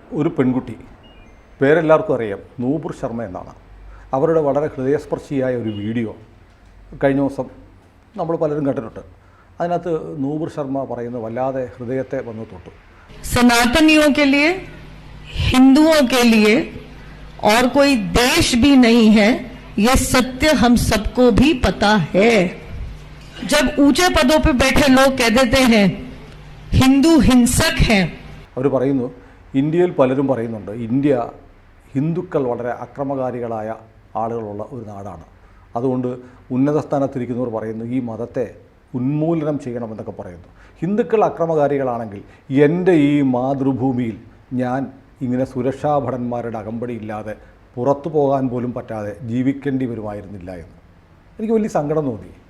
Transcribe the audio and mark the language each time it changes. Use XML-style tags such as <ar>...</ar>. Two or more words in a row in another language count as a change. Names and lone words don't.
<ml>ഒരു പെൺകുട്ടി, പേരെല്ലാവർക്കും അറിയാം, നൂപുർ ശർമ്മ എന്നാണ്. അവരുടെ വളരെ ഹൃദയസ്പർശിയായ ഒരു വീഡിയോ കഴിഞ്ഞ ദിവസം നമ്മൾ പലരും കണ്ടിട്ടുണ്ട്. അതിനകത്ത് നൂപുർ ശർമ്മ പറയുന്നത് വല്ലാതെ ഹൃദയത്തെ വന്ന് തൊട്ടു.</ml> <hi>सनातनियों के लिए, हिंदुओं के लिए और कोई देश भी नहीं है, ये सत्य हम सबको भी पता है. जब ऊंचे पदों पे बैठे लोग कह देते हैं हिंदू हिंसक हैं,</hi> <ml>അവർ പറയുന്നു, ഇന്ത്യയിൽ പലരും പറയുന്നുണ്ട് ഇന്ത്യ ഹിന്ദുക്കൾ വളരെ അക്രമകാരികളായ ആളുകളുള്ള ഒരു നാടാണ്. അതുകൊണ്ട് ഉന്നത സ്ഥാനത്തിരിക്കുന്നവർ പറയുന്നു ഈ മതത്തെ ഉന്മൂലനം ചെയ്യണമെന്നൊക്കെ പറയുന്നു. ഹിന്ദുക്കൾ അക്രമകാരികളാണെങ്കിൽ എൻ്റെ ഈ മാതൃഭൂമിയിൽ ഞാൻ ഇങ്ങനെ സുരക്ഷാ ഭടന്മാരുടെ അകമ്പടി ഇല്ലാതെ പുറത്തു പോകാൻ പോലും പറ്റാതെ ജീവിക്കേണ്ടി വരുമായിരുന്നില്ല എന്ന് എനിക്ക് വലിയ സങ്കടം തോന്നി.</ml>